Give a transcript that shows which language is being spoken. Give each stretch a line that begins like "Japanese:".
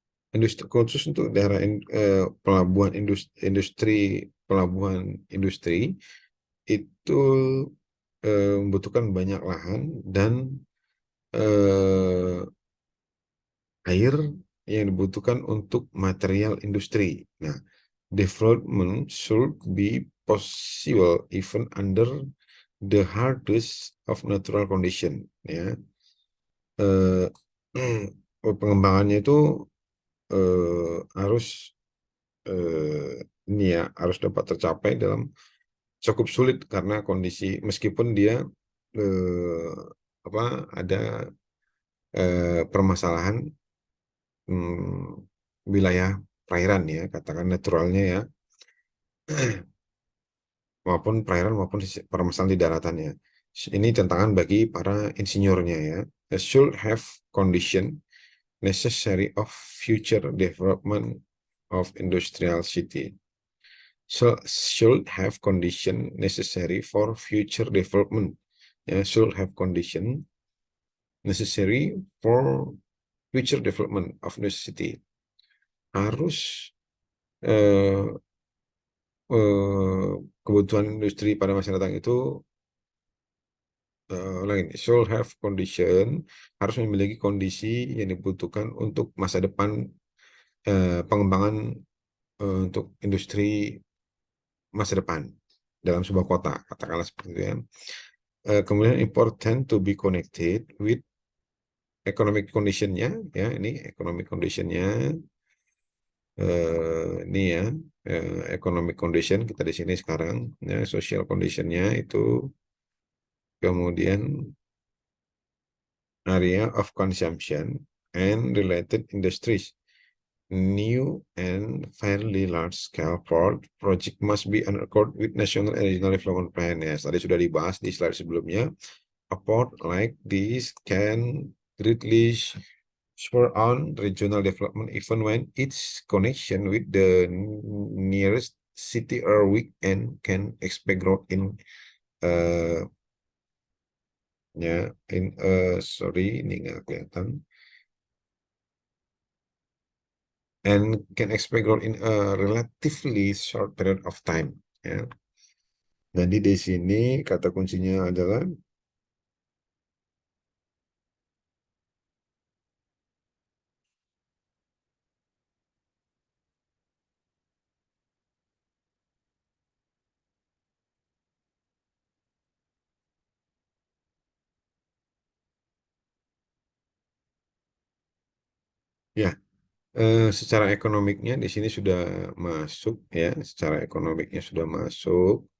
Indonesian: Industri khusus untuk daerah pelabuhan industri pelabuhan industri itu membutuhkan banyak lahan dan eh, air yang dibutuhkan untuk material industri.
English: Nah, development should be possible even under the hardest of natural condition.
Indonesian: Ya, eh, pengembangannya itu harus ini ya harus dapat tercapai dalam cukup sulit karena kondisi meskipun dia eh, apa ada permasalahan wilayah perairan ya, katakan naturalnya ya, maupun perairan maupun permasalahan di daratannya. Ini tantangan bagi para insinyurnya ya.
English: Should have condition necessary of future development of industrial city. Should have condition necessary for future development. Ya, should have condition necessary for future development of new city.
Indonesian: Harus eh, kebutuhan industri pada masa datang itu lain.
English: Should have condition,
Indonesian: harus memiliki kondisi yang dibutuhkan untuk masa depan pengembangan untuk industri masa depan dalam sebuah kota, katakanlah seperti itu ya.
English: Kemudian important to be connected with economic conditionnya, ya ini economic conditionnya, ini ya economic condition
Indonesian: kita di sini sekarang, ya
English: social conditionnya itu, kemudian area of consumption and related industries. New and fairly large-scale project must be in accord with national and regional development plan.
Indonesian: Ya, tadi sudah dibahas di slide sebelumnya.
English: A port like this can greatly spur on regional development even when its connection with the nearest city are weak and can expect growth in ya sorry
Indonesian: ini nggak kelihatan,
English: and can expect growth in a relatively short period of time. Ya.
Indonesian: Jadi di sini kata kuncinya adalah ya secara ekonomiknya di sini sudah masuk ya, secara ekonomiknya sudah masuk.